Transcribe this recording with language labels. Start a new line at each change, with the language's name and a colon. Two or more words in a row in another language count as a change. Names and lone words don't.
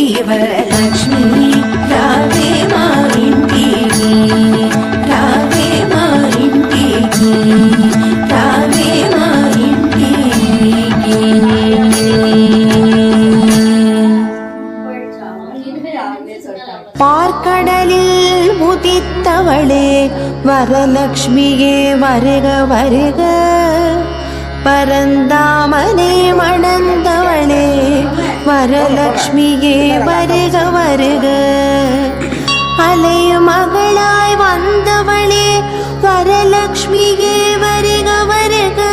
Telugu: వరలక్ష్మి రావే మా ఇంటికి రావే మా ఇంటికి రావే మా ఇంటికి
Tamil: பார்க்கடலில் உதித்தவளே வரலக்ஷ்மியே வருக வருக பரந்தாமனே மணந்தவளே வரலக்ஷ்மியே வருக வருக அலை மகளாய் வந்தவளே வரலக்ஷ்மியே வருக வருக